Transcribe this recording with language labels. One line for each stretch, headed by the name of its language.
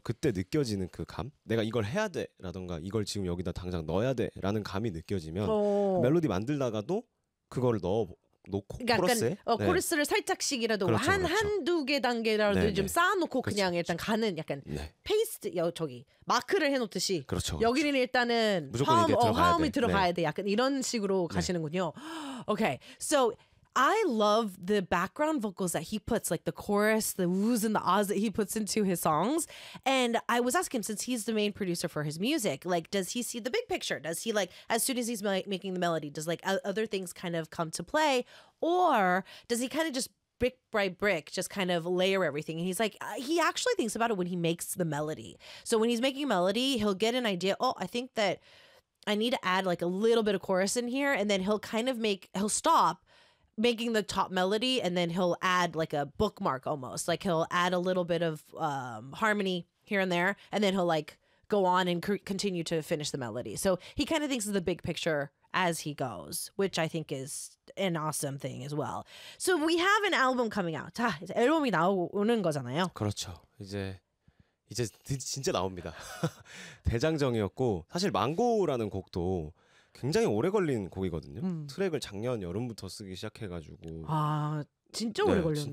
Korean: 그때 느껴지는 그 감, 내가 이걸 해야 돼 라던가 이걸 지금 여기다 당장 넣어야 돼 라는 감이 느껴지면 멜로디 만들다가도 그거를 넣어놓고 그러니까 코러스에 약간, 네. 코러스를 살짝씩이라도 한두 개 단계라도 네. 좀 쌓아놓고 그렇죠. 그냥 일단 가는 약간 네. 페이스트 마크를 해놓듯이 그렇죠. 여기는 일단은 무조건 화음이 들어가야 돼 약간 이런 식으로 가시는군요. 네.
English: Okay, so I love the background vocals that he puts, like the chorus, the woos and the ahs that he puts into his songs. And I was asking him, since he's the main producer for his music, like, does he see the big picture? Does he, like, as soon as he's making the melody, does, like, other things kind of come to play? Or does he kind of just brick by brick just kind of layer everything? And he's like, he actually thinks about it when he makes the melody. So when he's making a melody, he'll get an idea, I think that I need to add, like, a little bit of chorus in here. And then he'll stop. making the top melody, and then he'll add like a bookmark almost. Like he'll add a little bit of harmony here and there, and then he'll like go on and continue to finish the melody. So he kind of thinks of the big picture as he goes, which I think is an awesome thing as well. So we have an album coming out.
Korean: 자, 이제 앨범이 나오는 거잖아요. 그렇죠. 이제 진짜 나옵니다. 대장정이었고 사실 망고라는 곡도 굉장히 오래 걸린 곡이거든요. 트랙을 작년 여름부터 쓰기 시작해가지고 아 진짜 오래 걸렸네요.